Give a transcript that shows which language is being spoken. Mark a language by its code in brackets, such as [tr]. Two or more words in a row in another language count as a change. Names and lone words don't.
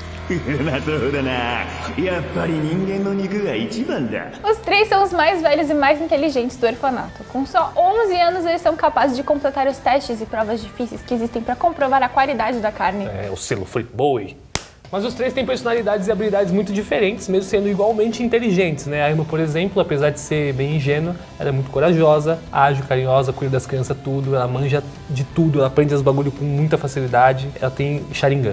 [ja] そうだな。やっぱり人間の肉が一番だ。 [pt] Os três são os mais velhos e mais inteligentes do orfanato. Com só 11 anos, eles são capazes de completar os testes e provas difíceis que existem para comprovar a qualidade da carne. É, o selo Friboi. Mas os três têm personalidades e habilidades muito diferentes, mesmo sendo igualmente inteligentes, né? A Irma, por exemplo, apesar de ser bem ingênua, ela é muito corajosa, ágil, carinhosa, cuida das crianças tudo, ela manja de tudo, ela aprende os bagulho com muita facilidade, ela tem Sharingan.